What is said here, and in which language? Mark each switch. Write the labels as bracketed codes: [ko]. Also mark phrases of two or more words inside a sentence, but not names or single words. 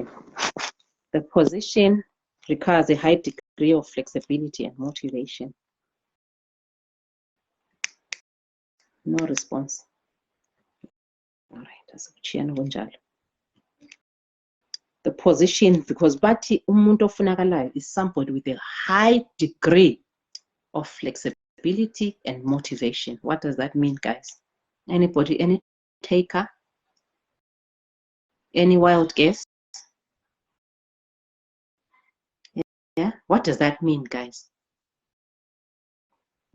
[en] The position requires a high degree of flexibility and motivation. No response. All right, that's the position, because [ss] Bati umuntu ofunakalayo [en] is somebody with a high degree of flexibility and motivation. What does that mean, guys? Anybody, any taker? Any wild guess? Yeah, what does that mean, guys?